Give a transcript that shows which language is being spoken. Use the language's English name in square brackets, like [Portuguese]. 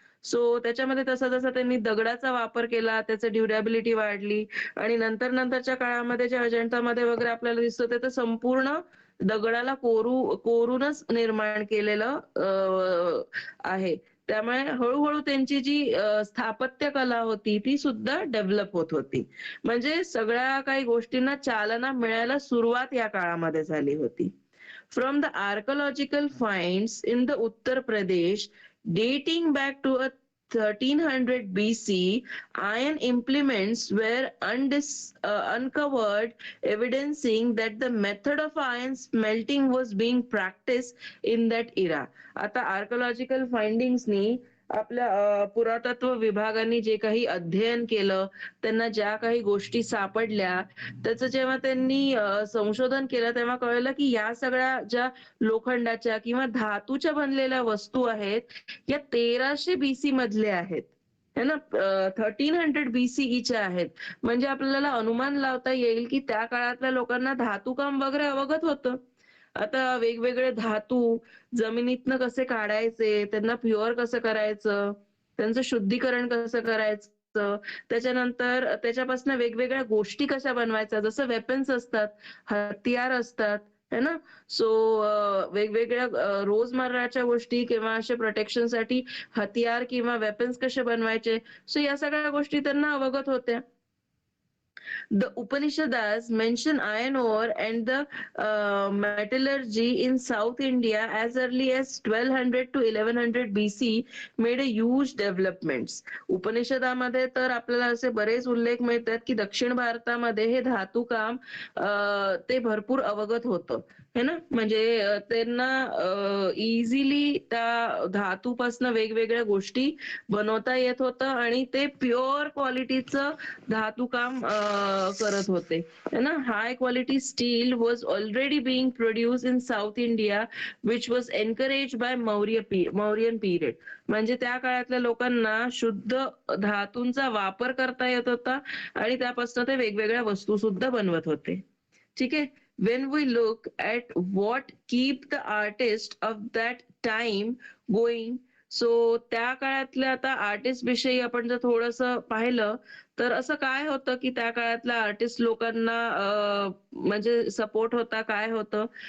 [Marathi] So त्याच्यामध्ये तसा-जसा त्यांनी दगडाचा वापर केला, त्याची ड्युरेबिलिटी वाढली आणि नंतरच्या काळामध्ये जे अजंठामध्ये वगैरे आपल्याला दिसतं ते तर संपूर्ण दगडाला कोरूनच निर्माण केलेलं आहे. त्यामुळे हळू त्यांची जी स्थापत्य कला होती ती सुद्धा डेव्हलप होत होती. म्हणजे सगळ्या काही गोष्टींना चालना मिळायला सुरुवात या काळामध्ये झाली होती. [English] From the archaeological finds in the Uttar Pradesh dating back to a 1300 BC, iron implements were uncovered, evidencing that the method of iron smelting was being practiced in that era. [Marathi] आता आर्किओलॉजिकल फाइंडिंग्सनी आपल्या पुरातत्व विभागाने जे काही अध्ययन केलं, त्यांना ज्या काही गोष्टी सापडल्या, त्याचं जेव्हा त्यांनी संशोधन केलं तेव्हा कळलं की या सगळ्या ज्या लोखंडाच्या किंवा धातूच्या बनलेल्या वस्तू आहेत, या 1300 बीसी मधल्या आहेत. [Hindi] है ना? [Marathi] 1300 बीसीईच्या आहेत. म्हणजे आपल्याला अनुमान लावता येईल की त्या काळातल्या लोकांना धातुकाम वगैरे अवगत होतं. आता वेगवेगळे धातू जमिनीतनं कसे काढायचे, त्यांना प्युअर कसं करायचं, त्यांचं शुद्धीकरण कसं करायचं, त्याच्यानंतर त्याच्यापासून वेगवेगळ्या गोष्टी कशा बनवायच्या, जसं वेपन्स असतात, हतियार असतात, [Hindi] है ना? [Marathi] सो वेगवेगळ्या रोजमर्राच्या गोष्टी किंवा अशा प्रोटेक्शनसाठी हतियार किंवा वेपन्स कसे बनवायचे, सो या सगळ्या गोष्टी त्यांना अवगत होत्या. [English] The Upanishads mention iron ore and the metallurgy in South India as early as 1200 to 1100 BC made a huge developments. [Marathi] उपनिषदामध्ये तर आपल्याला असे बरेच उल्लेख मिळतात की दक्षिण भारतामध्ये हे धातुकाम ते भरपूर अवगत होतं. [Hindi] है ना? [Marathi] म्हणजे त्यांना इझिली त्या धातूपासून वेगवेगळ्या गोष्टी बनवता येत होतं आणि ते प्युअर क्वालिटीचं धातुकाम करत होते. [Hindi] है ना? [English] High quality steel was already being produce in South India which was encourage by Mauryan period. [Marathi] म्हणजे त्या काळातल्या लोकांना शुद्ध धातूंचा वापर करता येत होता आणि त्यापासून ते वेगवेगळ्या वस्तू सुद्धा बनवत होते. ठीक आहे. [English] When we look at what keep the artist of that time going, [Marathi] so त्या काळातल्या आता आर्टिस्ट विषयी आपण जर थोडंसं पाहिलं, तर असं काय होतं की त्या काळातल्या आर्टिस्ट लोकांना म्हणजे सपोर्ट होता, काय होतं?